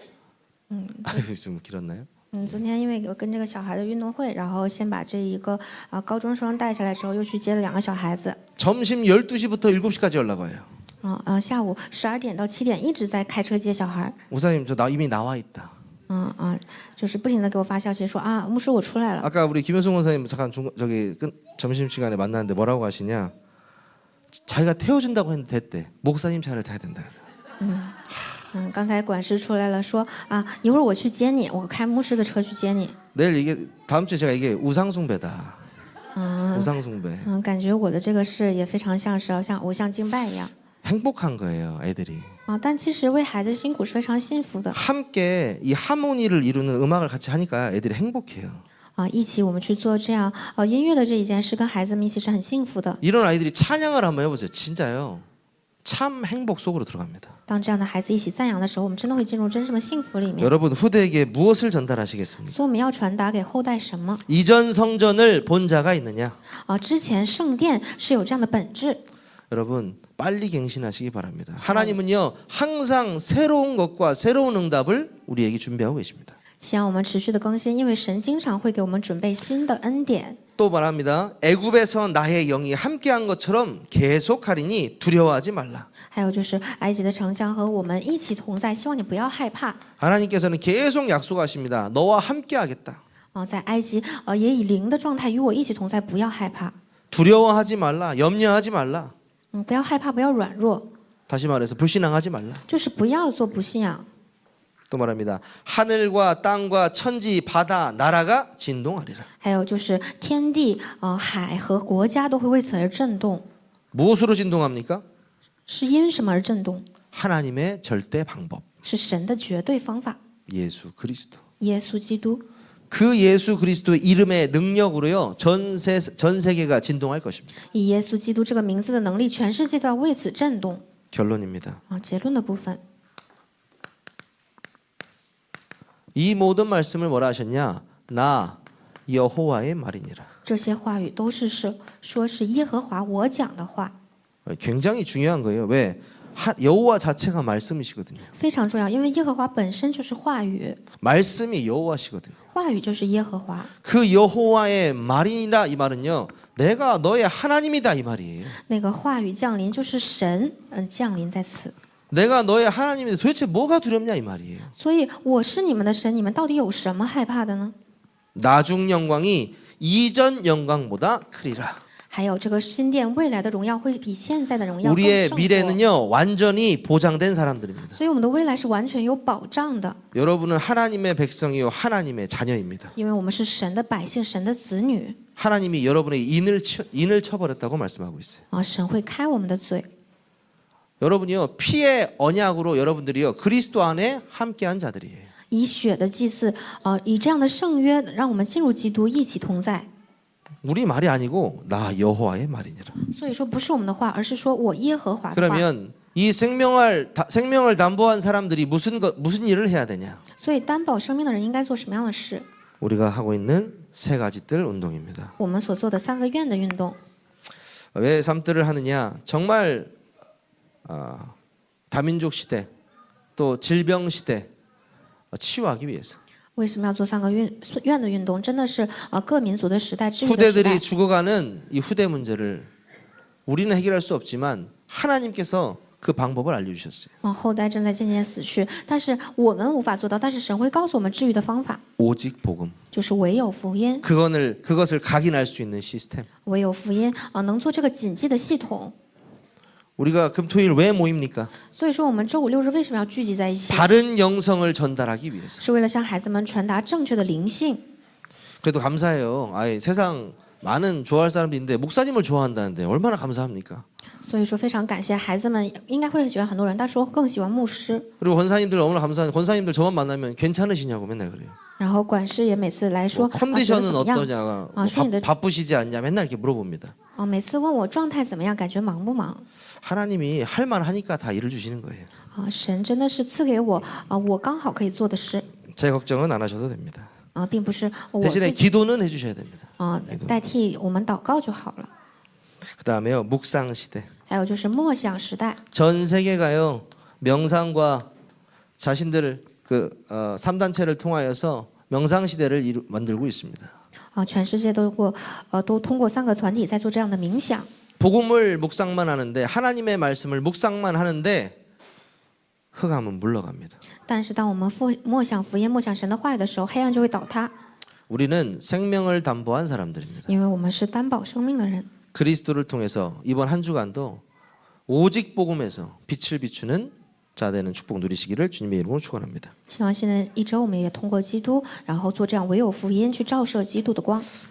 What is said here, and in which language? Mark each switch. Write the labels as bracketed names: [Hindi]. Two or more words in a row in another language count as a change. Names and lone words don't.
[Korean] 좀 길었나요? [Chinese] 昨天因为我跟这个小孩的运动会，然后先把这一个高中生带下来之后，又去接了2个小孩子。 [Korean] 점심 12시부터 7시까지 연락 와요. [Chinese] 下午12点到7点一直在开车接小孩。 [Korean] 목사님 저 이미 나와 있다. [Chinese] 就是不停的给我发消息说牧师我出来了。 [Korean] 아까 우리 김현송 원사님 잠깐 저기 점심 시간에 만났는데 뭐라고 하시냐? 자기가 태워준다고 했는데 됐대. 목사님 차를 타야 된다. [Chinese] 刚才管事出来了，说一会儿我去接你，我开牧师的车去接你。 [Korean] 내일 이게 다음 주에 제가 이게 우상숭배다. 우상숭배. [Chinese] 感觉我的这个事也非常像是像偶像敬拜一样。 [Korean] 행복한 거예요, 애들이. [Chinese] 但其实为孩子辛苦是非常幸福的。 [Korean] 함께 이 하모니를 이루는 음악을 같이 하니까 애들이 행복해요. [Chinese] 一起我们去做这样音乐的这一件事，跟孩子们一起是很幸福的。 [Korean] 이런 아이들이 찬양을 한번 해보세요. 진짜요. 참 행복 속으로 들어갑니다. [Chinese] 当这样的孩子一起赞扬的时候，我们真的会进入真正的幸福里面。 [Korean] 여러분 후대에게 무엇을 전달하시겠습니까? [Chinese] 所以我们要传达给后代什么？ [Korean] 이전 성전을 본 자가 있느냐? [Chinese] 之前圣殿是有这样的本质。 [Korean] 여러분 빨리 갱신하시기 바랍니다. 하나님은요 항상 새로운 것과 새로운 응답을 우리에게 준비하고 계십니다. [Chinese] 希望我们持续的更新，因为神经常会给我们准备新的恩典。 [Korean] 또 말합니다. 애굽에서 나의 영이 함께한 것처럼 계속하리니 두려워하지 말라. [Chinese] 还有就是埃及的城墙和我们一起同在，希望你不要害怕。 [Korean] 하나님께서는 계속 약속하십니다. 너와 함께하겠다. [Chinese] 在埃及也以灵的状态与我一起同在，不要害怕。 [Korean] 두려워하지 말라. 염려하지 말라. [Chinese] 不要害怕，不要软弱， [Korean] 다시 말해서 불신앙하지 말라. [Chinese] 就是不要做不信仰。 [Korean] 또 말합니다. 하늘과 땅과 천지 바다 나라가 진동하리라. [Chinese] 还有就是天地海和国家都会为此而震动。 [Korean] 무엇으로 진동합니까? [Chinese] 是因什么而震动？ [Korean] 하나님의 절대 방법. [Chinese] 是神的绝对方法， [Korean] 예수 그리스도. [Chinese] 耶稣基督。 [Korean] 그 예수 그리스도의 이름의 능력으로요 전 세계가 진동할 것입니다. [Chinese] 以耶稣基督这个名字的能力，全世界都要为此震动。 [Korean] 결론입니다. [Chinese] 结论的部分， [Korean] 이 모든 말씀을 뭐라 하셨냐? 나 여호와의 말이니라. [Chinese] 这些话语都是说是耶和华我讲的话， [Korean] 굉장히 중요한 거예요. 왜? 여호와 자체가 말씀이시거든요. [Chinese] 非常重要，因为耶和华本身就是话语， [Korean] 말씀이 여호와시거든요. [Chinese] 话语就是耶和华。 [Korean] 그 여호와의 말이니라 이 말은요. 내가 너의 하나님이다 이 말이에요. [Chinese] 那个话语降临就是神降临在此， [Korean] 내가 너의 하나님인데 도대체 뭐가 두렵냐 이 말이에요. [Chinese] 所以我是你们的神，你们到底有什么害怕的呢？ [Korean] 나중 영광이 이전 영광보다 크리라. [Chinese] 还有这个新殿未来的荣耀会比现在的荣耀更 [Korean] 우리의 [Chinese] 胜过， [Korean] 미래는요 완전히 보장된 사람들입니다. [Chinese] 所以我们的未来是完全有保障的， [Korean] 여러분은 하나님의 백성이요 하나님의 자녀입니다. [Chinese] 因为我们是神的百姓，神的子女 [Korean] 하나님이 여러분의 인을 쳐버렸다고 말씀하고 있어요. [Chinese] 神会开我们的嘴。 [Korean] 여러분이요 피의 언약으로 여러분들이요 그리스도 안에 함께한 자들이에요. [Chinese] 以血的祭祀，以这样的圣约，让我们进入基督，一起同在。 [Korean] 우리 말이 아니고 나 여호와의 말이니라. [Chinese] 所以说不是我们的话，而是说我耶和华的话。 [Korean] 그러면 이 생명을 담보한 사람들이 무슨 일을 해야 되냐? [Chinese] 所以担保生命的人应该做什么样的事？ [Korean] 우리가 하고 있는 세 가지 뜰 운동입니다. [Chinese] 我们所做的3个愿的运动， [Korean] 왜 3뜰을 하느냐? 정말 다민족 시대 또 질병 시대 치유하기 위해서. [Chinese] 为什么要做3个愿的运动？真的是各民族的时代、治愈的时代。 [Korean] 후대들이 죽어가는 이 후대 문제를 우리는 해결할 수 없지만 하나님께서 그 방법을 알려주셨어요. [Chinese] 后代正在渐渐死去，但是我们无法做到，但是神会告诉我们治愈的方法， [Korean] 오직 복음. [Chinese] 就是唯有福音， [Korean] 그것을 각인할 수 있는 시스템. [Chinese] 唯有福音能做这个谨记的系统。 [Korean] 우리가 금토일 왜 모입니까? [Chinese] 所以说，我们周5、6日为什么要聚集在一起？ [Korean] 바른 영성을 전달하기 위해서. [Chinese] 是为了向孩子们传达正确的灵性。 [Korean] 그래도 감사해요. 아예 세상 많은 좋아할 사람도 있는데 목사님을 좋아한다는데 얼마나 감사합니까? [Chinese] 所以说非常感谢孩子们应该会喜欢很多人，但是我更喜欢牧师。 [Korean] 그리고 권사님들 너무나 감사한데 권사님들 저만 만나면 괜찮으시냐고 맨날 그래요. [Chinese] 然后管事也每次来说， [Korean] 컨디션은 [Chinese] 觉得怎么样？ [Korean] 어떠냐가 아, 수인들- 바쁘시지 않냐 맨날 이렇게 물어봅니다. [Chinese] 每次问我状态怎么样，感觉忙不忙？ [Korean] 하나님이 할 만하니까 다 일을 주시는 거예요. [Chinese] 神真的是赐给我我刚好可以做的事 [Korean] 제 걱정은 안 하셔도 됩니다. [Chinese] 并不是我 [Korean] 대신에 [Chinese] 自己 [Korean] 기도는 해주셔야 됩니다. [Chinese] 代替我们祷告就好了。 [Korean] 그 다음에요 묵상 시대. [Chinese] 还有就是默想时代， [Korean] 전 세계가요 명상과 자신들을 그 3단체를 통하여서 명상 시대를 만들고 있습니다. [Chinese] 全世界都通过3个团体在做这样的冥想。 [Korean] 복음을 묵상만 하는데 하나님의 말씀을 묵상만 하는데 흑암은 물러갑니다. [Chinese] 但是当我们默想福音、默想神的话语的时候，黑暗就会倒塌， [Korean] 우리는 생명을 담보한 사람들입니다. [Chinese] 因为我们是担保生命的人。 [Korean] 그리스도를 통해서 이번 한 주간도 오직 복음에서 빛을 비추는 자 되는 축복 누리시기를 주님의 이름으로 축원합니다. [Chinese] 希望现在一周我们也通过基督，然后做这样唯有福音去照射基督的光。